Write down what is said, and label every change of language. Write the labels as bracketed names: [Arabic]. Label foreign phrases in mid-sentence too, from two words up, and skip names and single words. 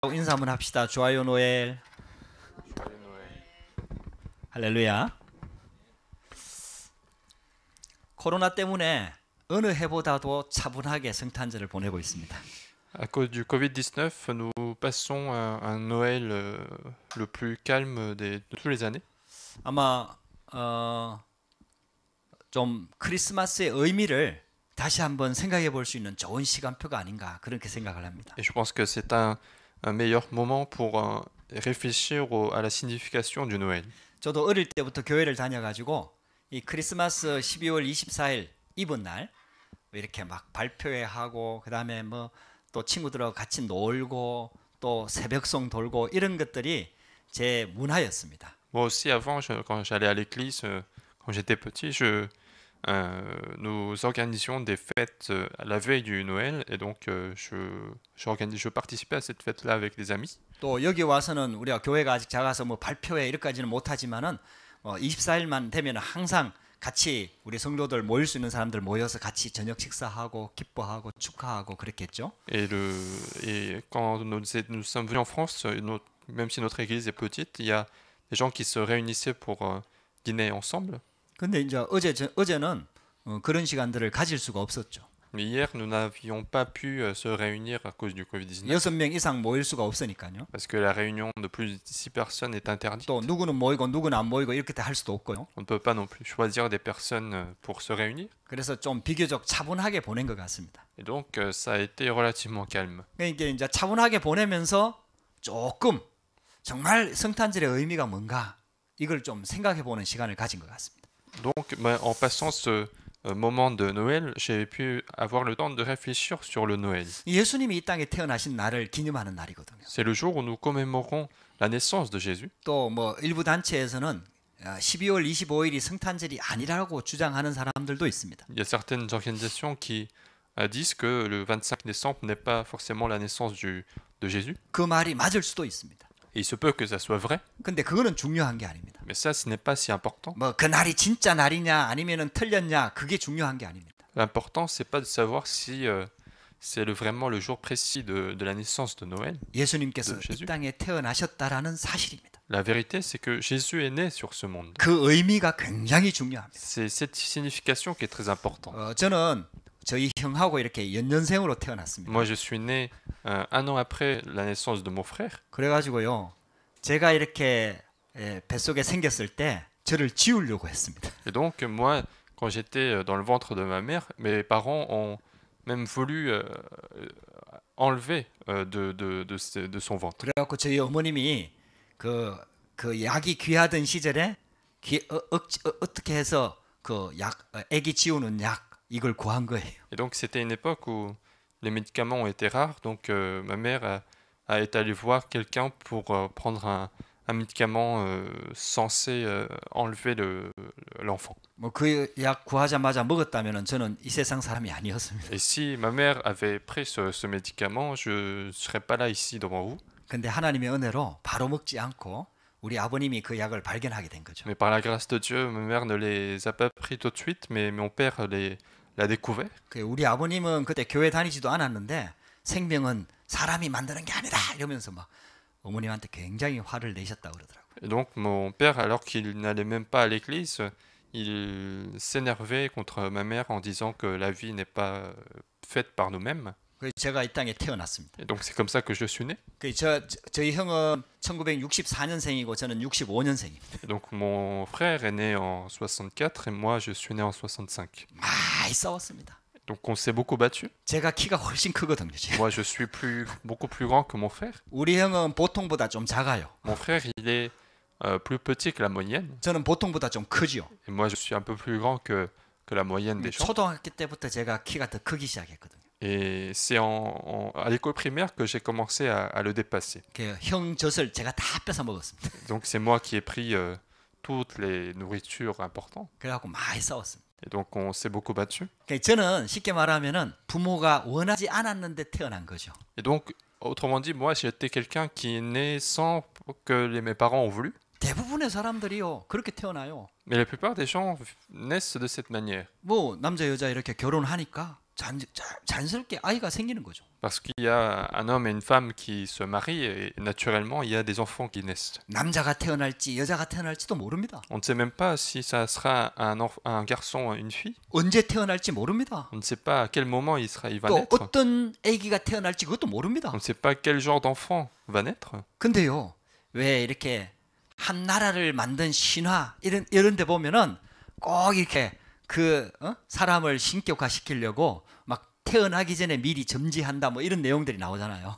[Korean] 인사 한번 합시다. 좋아요 노엘. 할렐루야. 코로나 때문에 어느 해보다도 차분하게 성탄절을 보내고 있습니다. [French] À cause du Covid-19, nous passons un Noël le plus calme de tous les années. [Korean] 아마 좀 크리스마스의 의미를 다시 한번 생각해 볼 수 있는 좋은 시간표가 아닌가 그렇게 생각을 합니다. [French] Et je pense que c'est un meilleur moment pour réfléchir à la signification du Noël. [Korean] 저도 어릴 때부터 교회를 다녀가지고 이 크리스마스 12월 24일 이브 날 이렇게 막 발표회 하고 그 다음에 뭐 또 친구들하고 같이 놀고 또 새벽송 돌고 이런 것들이 제 문화였습니다. [French] Moi aussi, avant, quand j'allais à l'église, quand j'étais petit, nous organisions des fêtes à la veille du Noël, et donc je participais à cette fête-là avec des amis. [Korean] 또 여기 와서는 우리가 교회가 아직 작아서 뭐 발표회 이렇게까지는 못하지만은 24일만 되면 항상 같이 우리 성도들 모일 수 있는 사람들 모여서 같이 저녁 식사하고 기뻐하고 축하하고 그랬겠죠. [French] Et quand nous sommes venus en France, même si notre église est petite, il y a des gens qui se réunissaient pour dîner ensemble. [Korean] 근데 이제 어제는 그런 시간들을 가질 수가 없었죠. [French] Mais hier, nous n'avions pas pu se réunir à cause du Covid-19. [Korean] 6명 이상 모일 수가 없으니까요. [French] Parce que la réunion de plus de 6 personnes est interdite. [Korean] 또 누구는 모이고 누구는 안 모이고 이렇게 할 수도 없고요. [French] On ne peut pas non plus choisir des personnes pour se réunir. [Korean] 그래서 좀 비교적 차분하게 보낸 것 같습니다. [French] Et donc, ça a été relativement calme. [Korean] 그러니까 이제 차분하게 보내면서 조금 정말 성탄절의 의미가 뭔가 이걸 좀 생각해 보는 시간을 가진 것 같습니다. [French] Donc, en passant ce moment de Noël, j'ai pu avoir le temps de réfléchir sur le Noël. [Korean] 예수님이 이 땅에 태어나신 날을 기념하는 날이거든요. [French] C'est le jour où nous commémorons la naissance de Jésus. [Korean] 또 뭐 일부 단체에서는 12월 25일이 성탄절이 아니라고 주장하는 사람들도 있습니다. [French] Il y a certaines organisations qui disent que le 25 décembre n'est pas forcément la naissance de Jésus. [Korean] 그 말이 맞을 수도 있습니다. [French] Et il se peut que ça soit vrai. [Korean] 근데 그거는 중요한 게 아닙니다. [French] Mais ça, ce n'est pas si important. [Korean] 뭐 그 날이 진짜 날이냐 아니면은 틀렸냐 그게 중요한 게 아닙니다. [French] L'important, c'est pas de savoir si c'est vraiment le jour précis de la naissance de Noël. [Korean] 예수님께서 이 땅에 태어나셨다라는 사실입니다. [French] La vérité, c'est que Jésus est né sur ce monde. [Korean] 그 의미가 굉장히 중요합니다. [French] C'est cette signification qui est très importante. [Korean] 저는 저희 형하고 이렇게 연년생으로 태어났습니다. [French] Moi, je suis né un an après la naissance de mon frère. [Korean] 그래가지고요, 제가 이렇게 뱃속에 생겼을 때 저를 지우려고 했습니다. [French] Et donc, moi, quand j'étais dans le ventre de ma mère, mes parents ont même voulu enlever de son ventre. [Korean] 그래갖고 저희 어머님이 그 약이 귀하던 시절에 어떻게 해서 그 아기 지우는 약 이걸 구한 거예요. [French] Et donc, c'était une époque où les médicaments étaient rares, donc ma mère est allée voir quelqu'un pour prendre un médicament censé enlever l'enfant. [Korean] 뭐 그 약 구하자마자 먹었다면은 저는 이 세상 사람이 아니었습니다. [French] Et si ma mère avait pris ce médicament, je ne serais pas là ici devant vous. [Korean] 근데 하나님의 은혜로 바로 먹지 않고 우리 아버님이 그 약을 발견하게 된 거죠. [French] Mais par la grâce de Dieu, ma mère ne les a pas pris tout de suite, mais mon père l'a découvert. [Korean] 우리 아버님은 그때 교회 다니지도 않았는데 생명은 사람이 만드는 게 아니다 이러면서 막 어머님한테 굉장히 화를 내셨다고 그러더라고요. [French] Et donc mon père, alors qu'il n'allait même pas à l'église, il s'énervait contre ma mère en disant que la vie n'est pas faite par nous-mêmes. [Korean] 그래서 제가 이 땅에 태어났습니다. [French] Et donc c'est comme ça que je suis né. [Korean] 저희 형은 1964년생이고 저는 65년생입니다. [French] Et donc mon frère est né en 64 et moi je suis né en 65. [Korean] 많이 싸웠습니다. [French] Donc on s'est beaucoup battu. [Korean] 제가 키가 훨씬 크거든요. [French] Moi je suis beaucoup plus grand que mon frère. [Korean] 우리 형은 보통보다 좀 작아요. [French] Mon frère il est plus petit que la moyenne. [Korean] 저는 보통보다 좀 크죠. [French] Et moi je suis un peu plus grand que la moyenne des gens. [Korean] 초등학교 때부터 제가 키가 더 크기 시작했거든요. [French] Et c'est à l'école primaire que j'ai commencé à le dépasser. [Korean] 형 젖을 제가 다 뺏어 먹었습니다. [French] Donc c'est moi qui ai pris toutes les nourritures importantes. [Korean] 그래갖고 많이 싸웠습니다. [French] Et donc on s'est beaucoup battu. [Korean] 저는 쉽게 말하면은 부모가 원하지 않았는데 태어난 거죠. [French] Et donc autrement dit, moi j'étais quelqu'un qui est né sans que mes parents ont voulu. [Korean] 대부분의 사람들이요 그렇게 태어나요. [French] Mais la plupart des gens naissent de cette manière. [Korean] 뭐 남자 여자 이렇게 결혼하니까 자연스럽게 아이가 생기는 거죠. [French] Parce qu'il y a un homme et une femme qui se marient et naturellement il y a des enfants qui naissent. [Korean] 남자가 태어날지 여자가 태어날지도 모릅니다. [French] On ne sait même pas si ça sera un garçon ou une fille. [Korean] 언제 태어날지 모릅니다. [French] On ne sait pas à quel moment il va [Korean] 또 [French] naître. [Korean] 어떤 아기가 태어날지 그것도 모릅니다. [French] On ne sait pas quel genre d'enfant va naître. [Korean] 근데요, 왜 이렇게 한 나라를 만든 신화 이런 데 보면은 꼭 이렇게 사람을 신격화시키려고 막 태어나기 전에 미리 점지한다 뭐 이런 내용들이 나오잖아요.